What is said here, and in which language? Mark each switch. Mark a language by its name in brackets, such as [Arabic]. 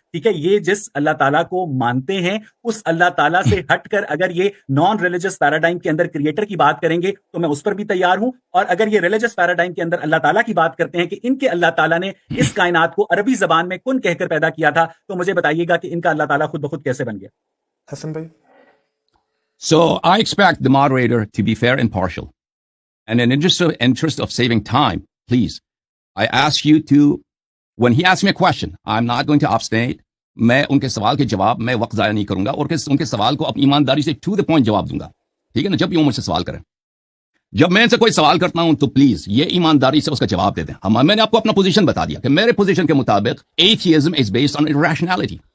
[Urdu] ٹھیک ہے، یہ جس اللہ تعالیٰ کو مانتے ہیں اس اللہ تعالیٰ سے ہٹ کر اگر یہ نان ریلیجس پیراڈائم کے اندر کریٹر کی بات کریں گے تو میں اس پر بھی تیار ہوں. اور اگر یہ ریلیجس پیراڈائم کے اندر اللہ تعالیٰ کی بات کرتے ہیں کہ ان کے اللہ تعالیٰ نے اس کائنات کو عربی زبان میں کن کہہ کر پیدا کیا تھا، تو مجھے بتائیے گا کہ ان کا اللہ تعالیٰ خود بخود کیسے بن گیا؟ حسن بھائی. [English] So I expect the moderator to be fair and impartial. And in interest of saving time, please, I ask you to, when he asks me a question, I'm not going to obstinate. [Urdu] میں ان کے سوال کے جواب میں وقت ضائع نہیں کروں گا، اور ان کے سوال کو اپنی ایمانداری سے ٹو دا پوائنٹ جواب دوں گا. ٹھیک ہے نا؟ جب بھی وہ مجھ سے سوال کریں، جب میں ان سے کوئی سوال کرتا ہوں تو پلیز یہ ایمانداری سے اس کا جواب دے دیں. میں نے آپ کو اپنا پوزیشن بتا دیا کہ میرے پوزیشن کے مطابق [English] Atheism is based on rationality.